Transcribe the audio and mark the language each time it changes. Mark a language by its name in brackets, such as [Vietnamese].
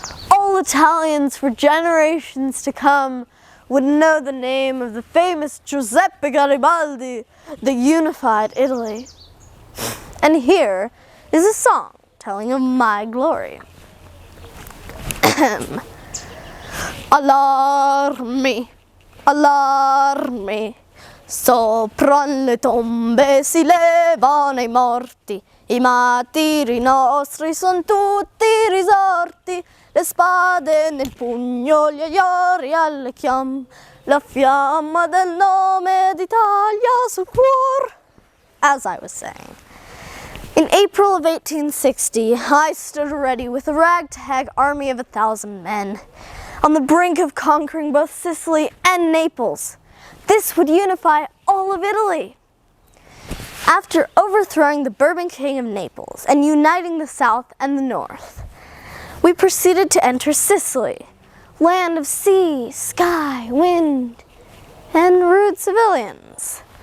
[English] All Italians for generations to come would know the name of the famous Giuseppe Garibaldi, the unified Italy. And here is a song telling of my glory. [Italian] Allarmi, allarmi, sopra le tombe si levano i morti, i martiri nostri son tutti risorti, le spade nel pugno, gli aiori alle chiam, la fiamma del nome d'Italia sul cuor. [English] As I was saying, in April of 1860, I stood ready with a ragtag army of 1,000 men, on the brink of conquering both Sicily and Naples. This would unify all of Italy. After overthrowing the Bourbon king of Naples and uniting the south and the north, we proceeded to enter Sicily, land of sea, sky, wind, and rude civilians.